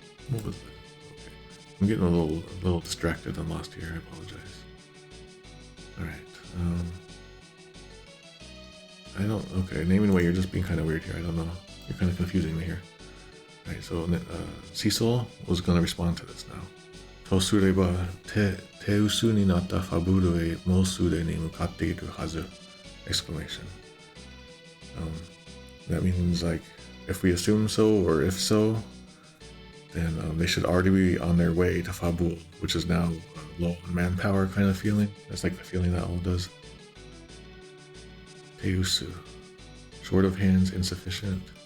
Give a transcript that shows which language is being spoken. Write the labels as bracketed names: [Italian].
[English] What was that? Okay. I'm getting a little distracted and lost here, I apologize. Alright. Okay, Naming Way, you're just being kind of weird here, I don't know. You're kind of confusing me here. Alright, Right, so Cecil was going to respond to this now. [Japanese] とすれば手薄になったファブルへもうすでに向かっているはず exclamation. [English] That means like if we assume so or if so, then they should already be on their way to Fabul, which is now low on manpower kind of feeling. That's like the feeling that all does. Teusu, short of hands, insufficient.